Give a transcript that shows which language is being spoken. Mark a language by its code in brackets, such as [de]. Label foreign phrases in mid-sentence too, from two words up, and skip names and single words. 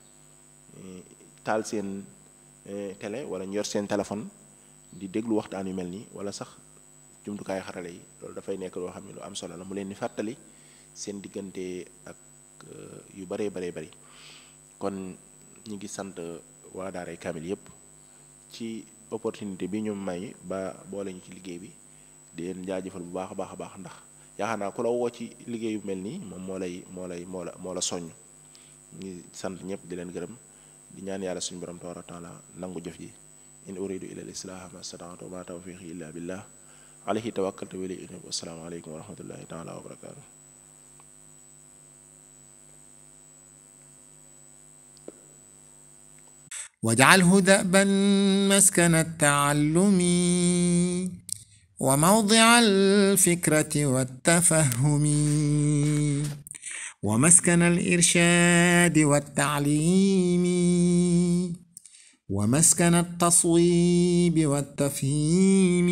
[wo] taal seen télé wala ñu yor seen téléphone di déglu waxtaan yu mel nii wala sax jumtukaayu xarale yi loolu dafay nekk loo xam ne lu am solo la mu leen di fàttali seen diggante ak yu baree bari kon ñu ngi sant waa daaray Kamil yépp ci opportunité bi ñu may ba boole ñu ci liggéey bi di leen jaajëfal bu baax a baax ndax yaakaar naa ku la woo ci liggéey yu mel nii moom moo la soññ. ngi sant ñëpp di leen gërëm di ñaan yàlla suñu borom [ar] تبارك وتعالى [wo] nangu jëf ji [ar] إن أريد إلا الإصلاح ما استطعت ما توفيقي إلا بالله عليه توكلت وإليه أنيب. والسلام عليكم ورحمة الله تعالى وبركاته. واجعله دأبا مسكن التعلم وموضع الفكرة والتفهم ومسكن الإرشاد والتعليم ومسكن التصويب والتفهيم.